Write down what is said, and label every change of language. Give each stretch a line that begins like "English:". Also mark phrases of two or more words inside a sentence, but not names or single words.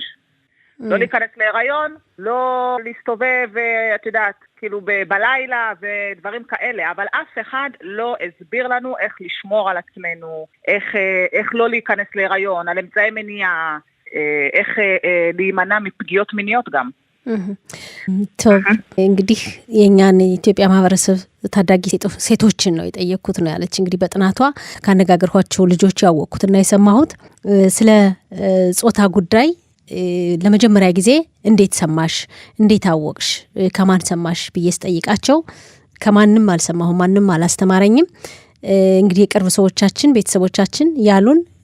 Hebrew: לא להיכנס להיריון, לא להסתובב, את יודעת, כאילו בלילה ודברים כאלה, אבל אף אחד לא הסביר לנו איך לשמור על עצמנו, איך לא להיכנס להיריון, על אמצעי מניעה, איך להימנע מפגיעות מיניות גם. טוב,
Amharic: እንግዲህ የኛን ኢትዮጵያ ማህበረሰብ ታዳጊ ሴቶችን ነው የጠየቁት ነው ያለች። እንግዲህ በጥናቷ ካነጋገርኳቸው ልጆች ያወቁትና የሰማሁት ስለ ጾታ ጉዳይ ለመጀመሪያ ጊዜ እንዴት ሰማሽ? እንዴት አወቅሽ? ከማን ሰማሽ ብዬ ስጠይቃቸው ከማንም አልሰማሁም፣ ማንንም አላስተማረኝም። እንግዲህ የቅርብ ሰዎቻችን ቤተሰቦቻችን ያሉን